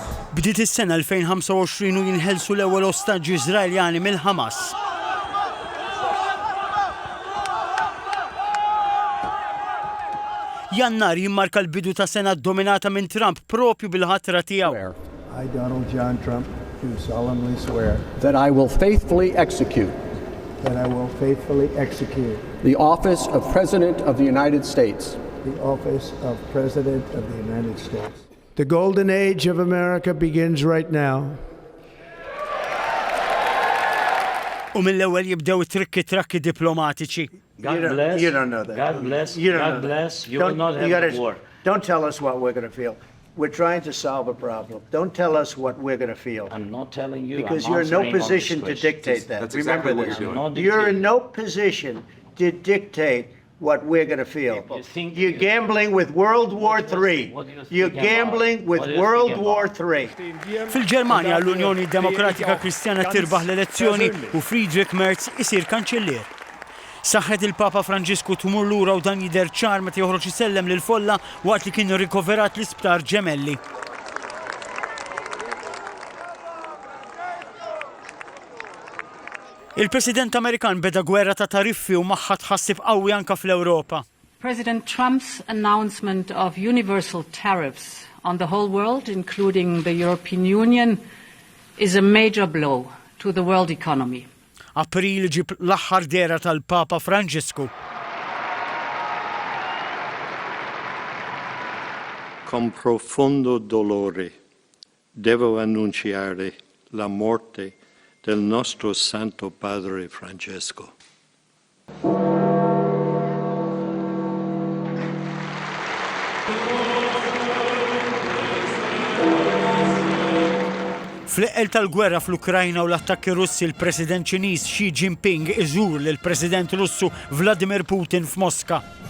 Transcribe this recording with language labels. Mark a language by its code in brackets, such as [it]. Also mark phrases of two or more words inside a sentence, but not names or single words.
[mt] Bdiet is-sena 2025 u jinħelsu l-ewwel ostaġġi Iżraeljani mill-Ħamas. Jannar jimmarka l-bidu ta' sena dominata minn Trump propju bil-ħatra tiegħu. [en] I, Donald John Trump, do solemnly swear that I will faithfully execute the office of President of the United States. The office of President of the United States. The golden age of America begins right now. [mt] U mill-ewwel jibdew trakki diplomatiċi. [en] God bless. You don't know that. God bless. You don't God know bless. that. You will not have war. Don't tell us what we're going to feel. We're trying to solve a problem. Don't tell us what we're going to feel. I'm not telling you. Because I'm you're in no answering all position to these dictate that. That's Remember exactly what this. you're doing. You're in no position to dictate what we're going to feel. You're gambling with World War III. You're gambling with World War III. [mt] Fil-Ġermanja l-Unjoni Demokratika Kristjana tirbaħ l-elezzjoni u Friedrich Merz isir kanċellier. Saħħet il-Papa Franġisku tmur lura u dan jidher ċar meta joħroġ isellem lil folla waqt li kien rikoverat l-Isptar Ġemelli. Il-President Amerikan beda gwerra ta' tariffi u magħha tħassib qawwi anke fl-Ewropa. [en] President Trump's announcement of universal tariffs on the whole world, including the European Union, is a major blow to the world economy. [mt] April ġib l-aħħar dera tal-Papa Franġisku. [it] Con profondo dolore devo annunciare la morte del nostro Santo Padre Francesco. [mt] Fl-eqel tal-gwerra fl-Ukrajna u l-attakki Russi l-President Ċiniż Xi Jinping iżur lill-President Russu Vladimir Putin f'Mosca.